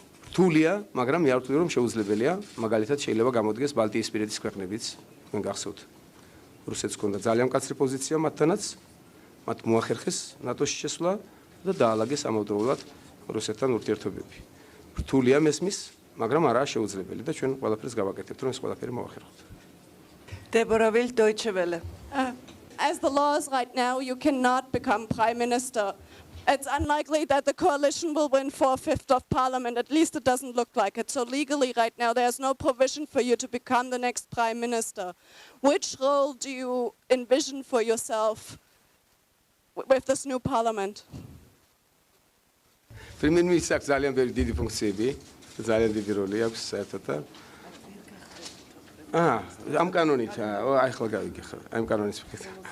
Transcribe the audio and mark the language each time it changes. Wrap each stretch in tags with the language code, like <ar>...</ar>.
<ka>რთულია მაგრამ მე არ ვთვლი რომ შეუძლებელია მაგალითად შეიძლება გამოდგეს ბალტიისპირეთის ქვეყნებიც თქვენ გახსოვთ რუსეთს ჰქონდა ძალიან მკაცრი პოზიცია მათთანაც მათ მოახერხეს ნატოში შესვლა და დაალაგეს ამავდროულად რუსეთთან ურთიერთობები რთულია მესმის მაგრამ არაა შეუძლებელი და ჩვენ ყველაფერს გავაკეთებთ რომ ეს ყველაფერი მოახერხოთ</ka> <en>Deborah Wild, Deutsche Welle. As the law is right now, you cannot become prime minister. It's unlikely that the coalition will win 4/5 of parliament. At least it doesn't look like it. So legally right now, there's no provision for you to become the next prime minister. Which role do you envision for yourself with this new parliament?</en> <ka>პრემიერ-მინისტრს ძალიან დიდი ფუნქციები, ძალიან დიდი როლი აქვს საერთოდ. ამ კანონით, აი ახლა გავიგე ხო, ამ კანონის ფიქრით.</ka>